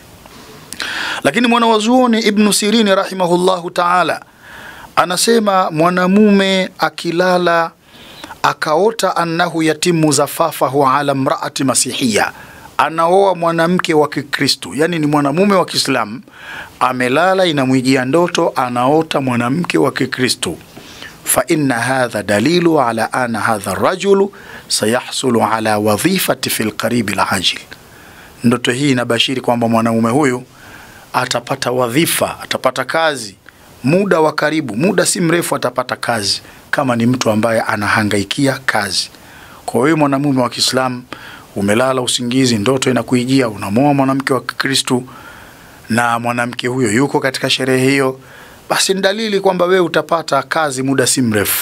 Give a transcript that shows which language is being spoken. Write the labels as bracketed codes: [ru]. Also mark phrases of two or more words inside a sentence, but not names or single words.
[sw] Lakini mwanawazuoni Ibn Sirin [ar] رحمه الله تعالى [sw] anasema mwanamume akilala akaota [ar] أنه يتم زفافه على امرأة مسيحية, [sw] anaoa mwanamke wa Kikristo, yani ni mwanamume wa Kiislamu, amelala inamwijia ndoto anaota mwanamke wa Kikristo, [ar] فإن هذا دليل على أن هذا رجل سيحصل على وظيفة في القريب العاجل. [sw] Ndoto hii inabashiri kwamba mwanamume huyu atapata wadhifa, atapata kazi muda wa karibu, muda si mrefu atapata kazi, kama ni mtu ambaye anahangaikia kazi. Kwa hiyo mwanamume wa Kiislamu, umelala usingizi, ndoto inakuijia unamuoa mwanamke wa Kikristo na mwanamke huyo yuko katika sherehe hiyo, basi ni dalili kwamba wewe utapata kazi muda si mrefu.